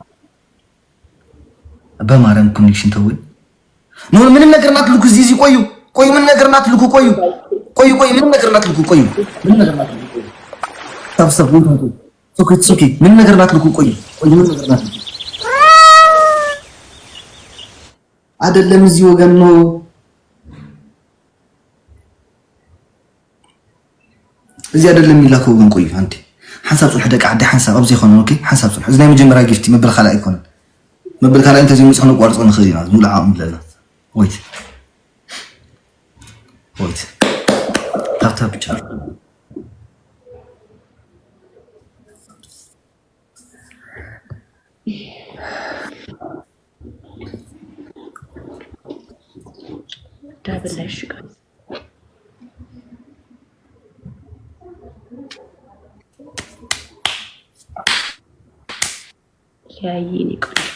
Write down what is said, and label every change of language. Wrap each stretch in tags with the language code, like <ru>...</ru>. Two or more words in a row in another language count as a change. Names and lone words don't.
<am>በማርያም ኮኔክሽን ተውኝ። ኖ ምንም ነገር እንዳትልኩ። እዚህ ቆዩ ምንም ነገር እንዳትልኩ። ቆዩ ምንም ነገር እንዳትልኩ። ምንም ነገር እንዳትልኩ።</am> <en>tap ok</en> <am>ምንም ነገር እንዳትልኩ። ቆዩ ምንም ነገር እንዳትልኩ። አይደለም እዚህ ወገን ነው እዚህ አይደለም የሚላከው ወገን። ቆዩ አንዴ</am> <ti>ሓንሳብ ጽልሕ ደቂ ዓዲ ሓንሳብ ኣብዚ ይኾነ። ኦኬ ሓንሳብ ጽልሕ እዚ ናይ መጀመርያ ጊፍቲ መበል ካልኣይ ኣይኮነን። መበል ካልኣይ እንተዘይ ምፅሕ ነቋርፆ ንኽእል ኢና ሙሉእ ዓቕሚ ኣለና።</ti> <en>wait tap</en> <ti>ብቻ</ti> <am>ዳብላሽ ጋር ያይኒ ቆይ</am>